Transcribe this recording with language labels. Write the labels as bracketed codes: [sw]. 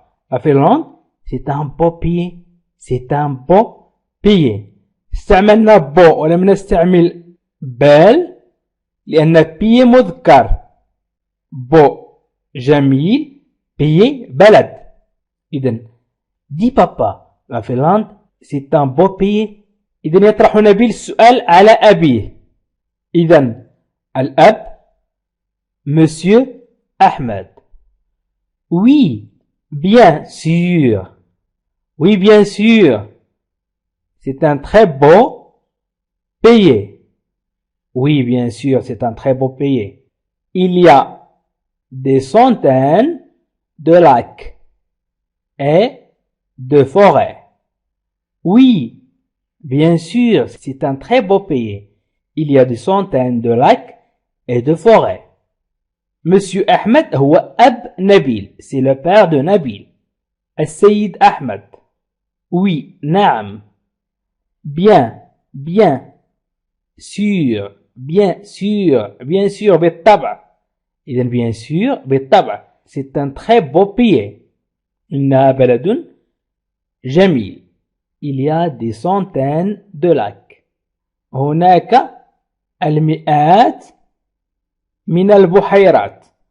[fr] la Finlande c'est un beau pays. c'est un beau pays. [ar] استعملنا beau ولم نستعمل بال لأن بي مذكر. beau جميل، pays بلد. [fr] إذن dis papa, la Finlande c'est un beau pays. [ar] إذن يطرح نبيل السؤال على أبيه. إذن الأب Monsieur Ahmed. [fr] Oui, bien sûr. Oui, bien sûr. C'est un très beau pays. Oui, bien sûr, c'est un très beau pays. Il y a des centaines de lacs et de forêts. Oui, bien sûr, c'est un très beau pays. Il y a des centaines de lacs et de forêts. [ar] Monsieur Ahmed هو أب نبيل. [fr] C'est le père de Nabil. السيد أحمد. Oui, نعم. bien sûr بالطبع. إذا bien sûr [ar] بالطبع [fr] c'est un très beau pays. [ar] إنها بلد جميل. [fr] il y a des centaines de lacs. [ar] هناك المئات من البحيرات.